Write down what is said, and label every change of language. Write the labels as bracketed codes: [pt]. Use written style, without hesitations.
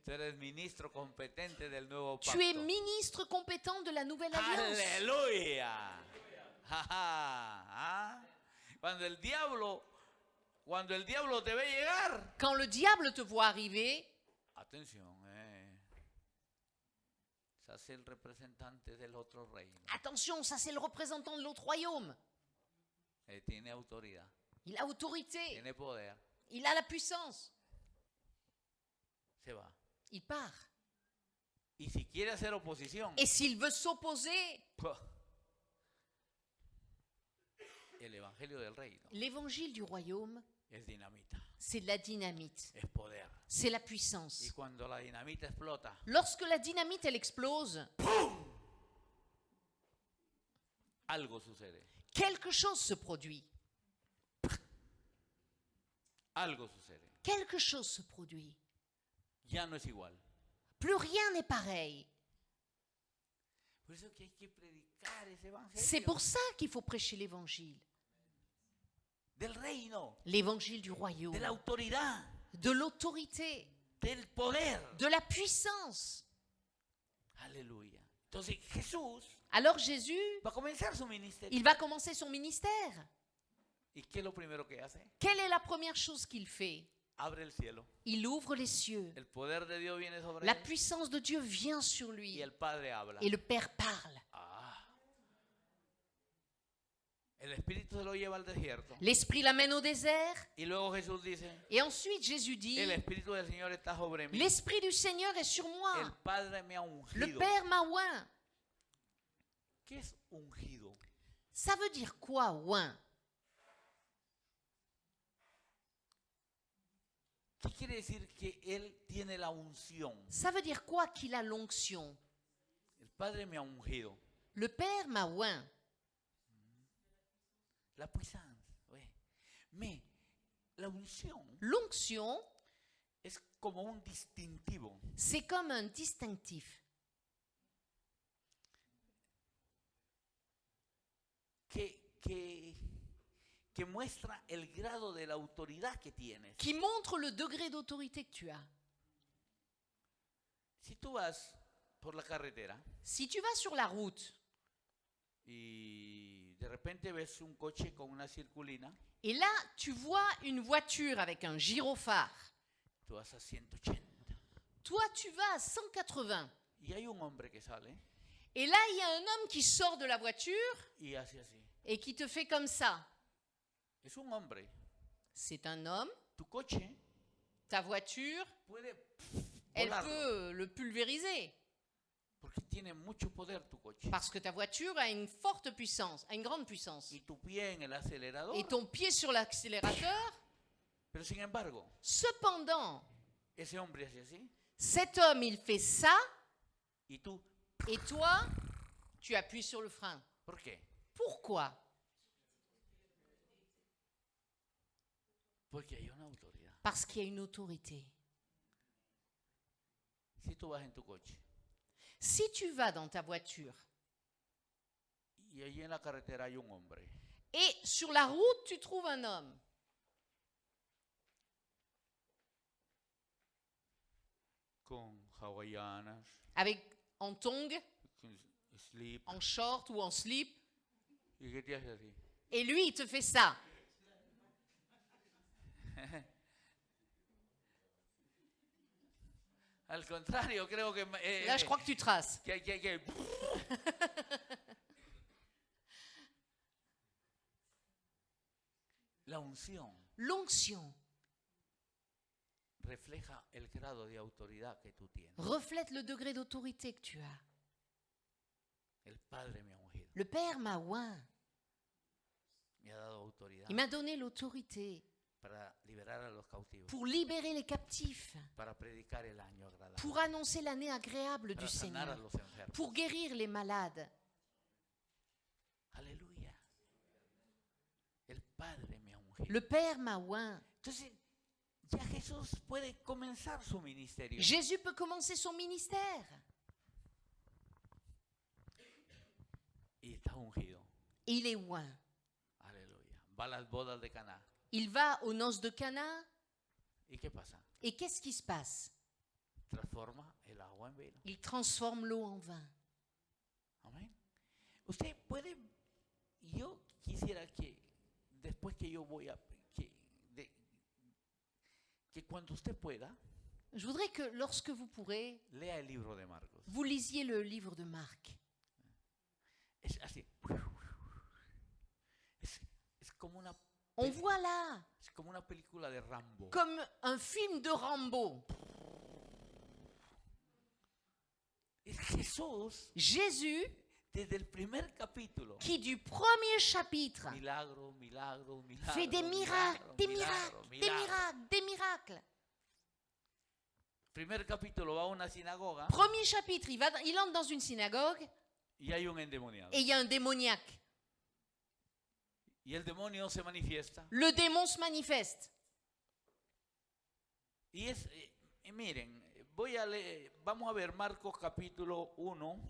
[es] Tú eres ministro competente del nuevo pacto. [fr] Tu es ministre compétent de la nouvelle alliance. [es] Aleluya. Ah. Cuando el diablo te ve llegar, [fr] Quand le diable te voit arriver, [es] atención, se hace el representante del otro reino. [fr] attention, ça c'est le représentant de l'autre royaume. [es] Tiene autoridad, [fr] Il a autorité, [es] tiene poder, [fr] il a la puissance. [es] se va. [fr] Il part. [es] Y si quiere hacer oposición, [fr] Et s'il veut s'opposer, [es] el evangelio del reino [fr] l'évangile du royaume, [es] es dinamita, [fr] c'est de la dynamite, [es] es poder. [fr] c'est la [es] Y [fr] puissance. [es] cuando la dinamita explota, [fr] Lorsque la dynamite, elle explose, [es] algo sucede. [fr] quelque chose se produit. [es] Algo sucede. [fr] Quelque chose se produit. [es] Ya no es igual. [fr] Plus rien n'est pareil. [es] Por eso que hay que predicar ese evangelio [fr] C'est pour ça qu'il faut prêcher l'évangile. [es] del reino, [fr] L'évangile du royaume, [es] de la autoridad, [fr] de l'autorité, [es] del poder. [fr] de la puissance. [es] Aleluya. Entonces Jesús [fr] Alors Jésus, [es] va a comenzar su ministerio. [fr] il va commencer son ministère. [es] ¿Y qué es lo primero que hace? [fr] Quelle est la première chose qu'il fait? [es] Abre el cielo. [fr] Il ouvre les cieux. [es] El poder de Dios viene sobre [fr] La [es] él [fr] puissance de Dieu vient sur [es] y [fr] lui. [es] el Padre habla. [fr] Et le Père parle. [es] El Espíritu se lo lleva al desierto. [fr] L'Esprit l'amène au désert. [es] Y luego Jesús dice, [fr] Et ensuite Jésus dit, [es] el Espíritu del Señor está sobre mí. [fr] l'Esprit du Seigneur est sur [es] El [fr] moi. [es] Padre me ha [fr] Le [es] ungido. [fr] Père m'a oint. [es] ¿Qué es ungido? [fr] Ça veut dire quoi, oint? [es] ¿Qué quiere decir que Él tiene la unción? [fr] Ça veut dire quoi qu'il a l'onction? [es] El Padre me ha ungido. [fr] Le Père m'a oint. La puissance. Oui. Mais la unción L'onction, [es] es como un distintivo. [fr] c'est comme un distinctif [es] que muestra el grado de la autoridad que tienes. [fr] qui montre le degré d'autorité que tu as. [es] Si tú vas por la carretera [fr] Si tu vas sur la route [es] y de repente ves un coche con una circulina, [fr] et là, tu vois une voiture avec un gyrophare, [es] tú vas a 180 [fr] toi, tu vas à 180. [es] y hay un hombre que sale [fr] Et là, il y a un homme qui sort de la voiture [es] y hace así. [fr] et qui te fait comme ça. [es] Es un hombre. [fr] C'est un homme, [es] Tu coche [fr] ta voiture, [es] puede [fr] elle [es] volarlo, [fr] peut le pulvériser. [es] porque tiene mucho poder tu coche. [fr] Parce que ta voiture a une forte puissance, a une grande puissance. [es] Y tu pie en el acelerador. [fr] Et ton pied sur l'accélérateur, [es] Pero sin embargo, [fr] cependant, [es] ese hombre hace así [fr] cet homme, il fait ça, [es] y tú, [fr] et toi, tu appuies sur le frein. [es] ¿por qué? [fr] Pourquoi? [es] Porque hay una autoridad. [fr] Parce qu'il y a une autorité. [es] Si tú vas en tu coche [fr] Si tu vas dans ta voiture [es] y allí en la carretera hay un hombre [fr] et sur la route tu trouves un homme [es] con hawaianas, [fr] en tongs, [es] con slip, [fr] en short ou en slip, [es] ¿y qué te hace así? [fr] et lui il te fait ça. [es] Al contrario, creo que [fr] Là je crois que tu traces. [es] que la unción [fr] L'onction [es] refleja el grado de autoridad que tú tienes. [fr] reflète le degré d'autorité que tu as. [es] El Padre me ha ungido, [fr] Le Père m'a oint, [es] me ha dado autoridad [fr] il m'a donné l'autorité [es] para liberar a los cautivos, [fr] pour libérer les captifs, [es] para predicar el año agradable, [fr] pour annoncer l'année agréable [es] para [fr] du [es] sanar a [fr] Seigneur, [es] los enfermos. [fr] pour guérir les malades. [es] Aleluya. El Padre me ha ungido. [fr] Le Père m'a oint. [es] Entonces, ya Jesús puede comenzar su ministerio. [fr] Jésus peut commencer son ministère. [es] Y está ungido. [fr] Il est oint. [es] Aleluya. Va a las bodas de Caná. [fr] Il va aux noces de Cana. [es] ¿Y qué pasa? [fr] Et qu'est-ce qui se passe? [es] Transforma el agua en vino. [fr] Il transforme l'eau en vin. [es] Amén. Usted puede, yo quisiera que después que yo voy a, que cuando usted pueda, [fr] Je voudrais que lorsque vous pourrez, [es] lea el libro de Marcos. [fr] vous lisiez le livre de Marc. [es] Es así. Es como una, [fr] On voit là, [es] es como una película de Rambo. [fr] comme un film de Rambo, [es] Es Jesús [fr] Jésus [es] desde el primer capítulo. [fr] qui du premier chapitre [es] Milagro, milagro, milagro. [fr] fait des miracles, [es] milagro, [fr] des [es] milagro, [fr] miracles, des [es] milagro. [fr] miracles, des miracles. [es] Primer capítulo va a una sinagoga [fr] Premier chapitre, il entre dans une synagogue [es] y hay un endemoniado. [fr] et il y a un démoniaque. [es] Y el demonio se manifiesta. [fr] Le démon se manifeste. [es] Y es, miren, vamos a ver Marcos capítulo 1,